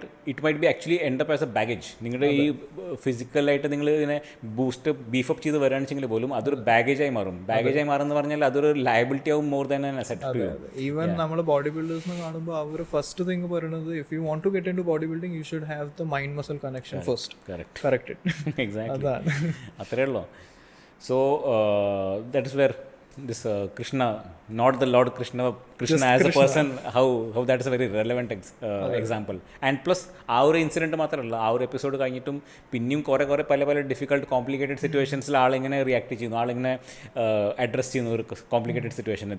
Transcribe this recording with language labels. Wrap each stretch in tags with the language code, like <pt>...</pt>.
<en>It might be actually end up as a baggage.</en> <ml>നിങ്ങളുടെ ഈ ഫിസിക്കലായിട്ട് നിങ്ങൾ ഇങ്ങനെ ബീഫപ്പ് ചെയ്ത് വരികയാണെന്നുവെച്ചെങ്കിൽ പോലും അതൊരു ബാഗേജായി മാറും. ബാഗേജായി മാറുമെന്ന് പറഞ്ഞാൽ അതൊരു ലയബിലിറ്റി ആവും</ml> <en>More than an asset to you.</en> <ml>Even നമ്മൾ ബോഡി ബിൽഡേഴ്സിനെ കാണുമ്പോൾ അവർ ഫസ്റ്റ് തിങ് പറയുന്നത്</ml> <en>If you want to get in to body building you should have the mind muscle connection first. Correct exactly</en> <ml>അത്രേ ഉള്ളൂ.</ml> <en>So that is where this Krishna, not the Lord Krishna as a person, how that is a very relevant example. And plus</en> <ml>ആ ഒരു incident മാത്രമല്ല, ആ ഒരു episode കഴിഞ്ഞിട്ടും പിന്നെയും കുറേ പല ഡിഫിക്കൽട്ട് കോംപ്ലിക്കേറ്റഡ് സിറ്റുവേഷൻസിൽ ആളിങ്ങനെ റിയാക്ട് ചെയ്യുന്നു, ആളിങ്ങനെ അഡ്രസ് ചെയ്യുന്നു ഒരു കോംപ്ലിക്കേറ്റഡ് സിറ്റുവേഷൻ.</ml>